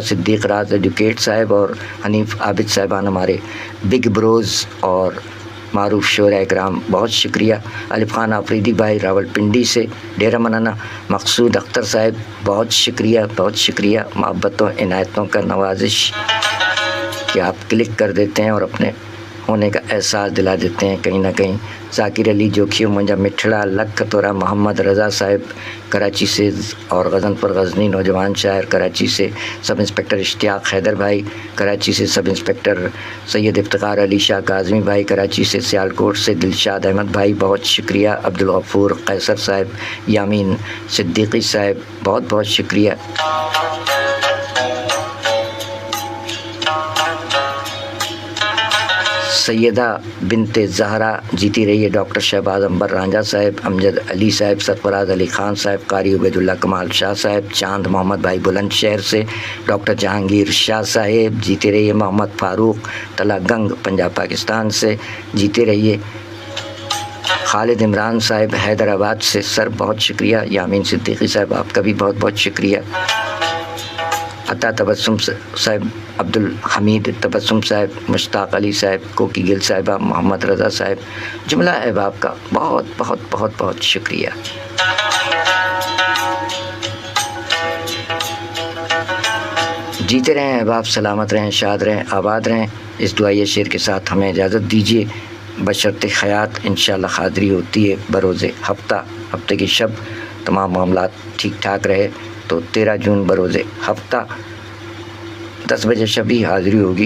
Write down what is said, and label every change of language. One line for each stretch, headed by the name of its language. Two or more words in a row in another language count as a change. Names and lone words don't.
Urdu: صدیق راج ایجوکیٹ صاحب اور حنیف عابد صاحبان ہمارے
English: big bros
Urdu: اور معروف شعرا اکرام بہت شکریہ. الف خان آفریدی بھائی راولپنڈی سے، ڈیرہ منانا مقصود اختر صاحب بہت شکریہ، بہت شکریہ. محبتوں عنایتوں کا نوازش کہ آپ کلک کر دیتے ہیں اور اپنے ہونے کا احساس دلا دیتے ہیں کہیں نہ کہیں. ذاکر علی جوکھیو
Sindhi: मुंजा मिठड़ा लख तोरा,
Urdu: محمد رضا صاحب کراچی سے، اور غزنپور غزنی نوجوان شاعر کراچی سے، سب انسپکٹر اشتیاق حیدر بھائی کراچی سے، سب انسپکٹر سید افتخار علی شاہ کاظمی بھائی کراچی سے، سیالکوٹ سے دلشاد احمد بھائی بہت شکریہ. عبدالغفور قیصر صاحب، یامین صدیقی صاحب بہت بہت شکریہ. سیدہ بنت زہرا جیتی رہی ہے. ڈاکٹر شہباز عنبر رانجھا صاحب، امجد علی صاحب، سرفراز علی خان صاحب، قاری عبیداللہ کمال شاہ صاحب، چاند محمد بھائی بلندشہر سے، ڈاکٹر جہانگیر شاہ صاحب جیتے رہیے. محمد فاروق تلہ گنگ پنجاب پاکستان سے جیتے رہیے. خالد عمران صاحب حیدرآباد سے، سر بہت شکریہ. یامین صدیقی صاحب آپ کا بھی بہت بہت شکریہ. عطا تبسم صاحب، عبدالحمید تبسم صاحب، مشتاق علی صاحب، کوکی گل صاحبہ، محمد رضا صاحب، جملہ احباب کا بہت بہت بہت بہت شکریہ. جیتے رہیں احباب، سلامت رہیں، شاد رہیں، آباد رہیں. اس دعائے شعر کے ساتھ ہمیں اجازت دیجیے۔ بشرطے خیات ان شاء اللہ حاضری ہوتی ہے بروزِ ہفتہ، ہفتے کی شب تمام معاملات ٹھیک ٹھاک رہے تو 13 جون بروزِ ہفتہ 10 بجے شبی حاضری ہوگی.